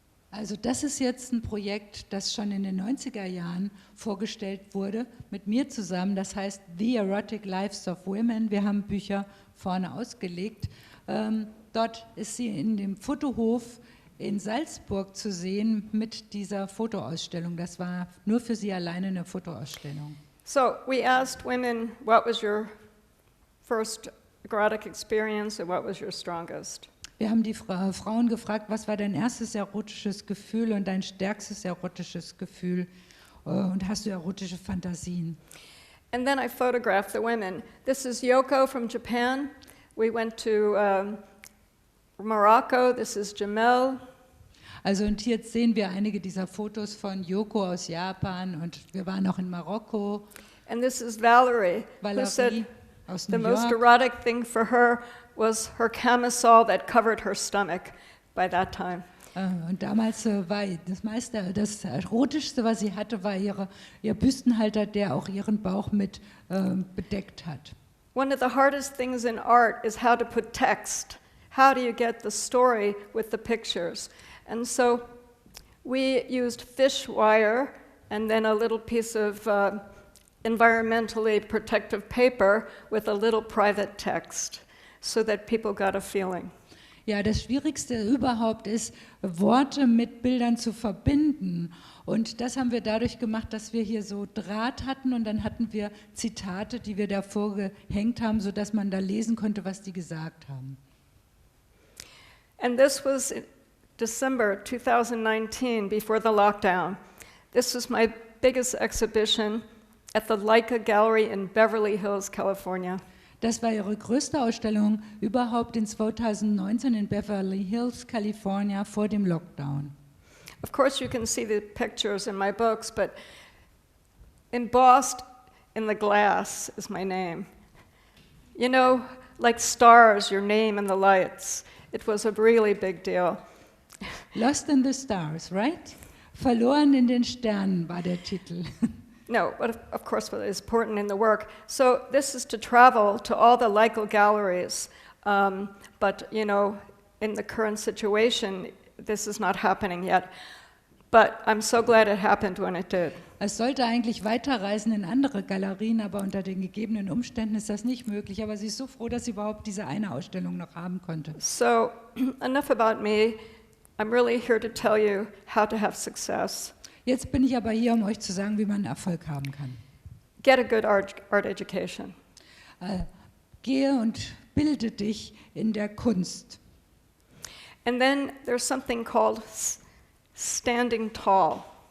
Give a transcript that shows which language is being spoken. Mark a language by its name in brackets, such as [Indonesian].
[German] Also das ist jetzt ein Projekt, das schon in den 90er Jahren vorgestellt wurde, mit mir zusammen. Das heißt The Erotic Lives of Women. Wir haben Bücher vorne ausgelegt. Dort ist sie in dem Fotohof in Salzburg zu sehen mit dieser Fotoausstellung. Das war nur für sie alleine eine Fotoausstellung. [English] So we asked women, what was your first erotic experience and what was your strongest? [German] Wir haben die Frauen gefragt, was war dein erstes erotisches Gefühl und dein stärkstes erotisches Gefühl und hast du erotische Fantasien? [English] And then I photographed the women. This is Yoko from Japan. We went to Morocco. This is Jamel. [German] Also und hier sehen wir einige dieser Fotos von Yoko aus Japan und wir waren auch in Marokko. [English] And this is Valerie, who said [German] aus [English] the [German] New [English] most [German] York. [English] erotic thing for her was her camisole that covered her stomach by that time. [German] Und damals war das Erotischste, was sie hatte, war ihr Büstenhalter, der auch ihren Bauch mit bedeckt hat. [English] One of the hardest things in art is how to put text. How do you get the story with the pictures? And so we used fish wire and then a little piece of environmentally protective paper with a little private text so that people got a feeling. [German] Ja, das Schwierigste überhaupt ist, Worte mit Bildern zu verbinden. Und das haben wir dadurch gemacht, dass wir hier so Draht hatten und dann hatten wir Zitate, die wir davor gehängt haben, sodass man da lesen konnte, was die gesagt haben. [English] And this was December 2019, before the lockdown. This was my biggest exhibition at the Leica Gallery in Beverly Hills, California. [German] Das war ihre größte Ausstellung überhaupt in 2019 in Beverly Hills, California, vor dem Lockdown. [English] Of course, you can see the pictures in my books, but embossed in the glass is my name. You know, like stars, your name in the lights. It was a really big deal. Lost in the Stars, right? [German] Verloren in den Sternen war der Titel. [English] No, but of course what is important in the work. So this is to travel to all the Leica galleries, but you know, in the current situation, this is not happening yet. But I'm so glad it happened when it did. [German] Es sollte eigentlich weiterreisen in andere Galerien, aber unter den gegebenen Umständen ist das nicht möglich. Aber sie ist so froh, dass sie überhaupt diese eine Ausstellung noch haben konnte. [English] So enough about me. I'm really here to tell you how to have success. [German] Jetzt bin ich aber hier, um euch zu sagen, wie man Erfolg haben kann. [English] Get a good art education. [German] Gehe und bilde dich in der Kunst. [English] And then there's something called standing tall.